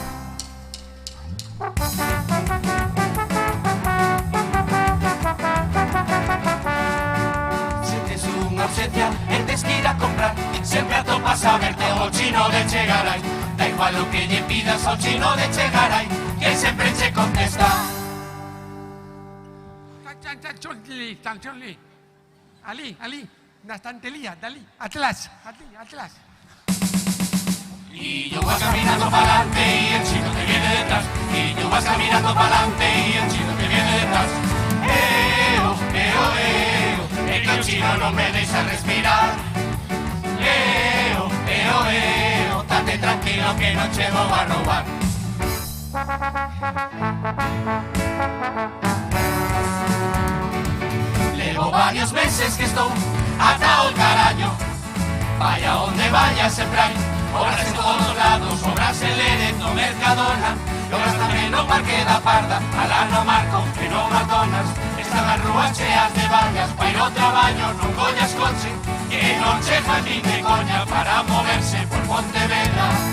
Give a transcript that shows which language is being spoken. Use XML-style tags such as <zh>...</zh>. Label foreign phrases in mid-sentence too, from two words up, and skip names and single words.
<gl>Si tes unha ausencia e tes que ir a comprar, sempre atopas a verte o chino de Chegaray. Da igual o que lle pidas ao chino de Chegaray, que sempre che contesta. Ali, na estantería, dali, atrás.</gl> <es>Y yo vas caminando para adelante y el chino te viene detrás. Y yo vas caminando para adelante y el chino te viene detrás. Es que el chino no me deja respirar. Date tranquilo que no te voy a robar. Llevo varios meses que estoy atado al carajo.</es> <gl>Vaya donde vaya sempre hai obras</gl> <es>en todos lados,</es> <gl>obras en Lérez, no Mercadona, e obras tamén no Parque da Parda, alá no Marco, e no Matonas. Están as rúas cheas de vallas, pa ir ao traballo non collas coche, que non che fan nin de coña para moverse por Pontevedra.</gl>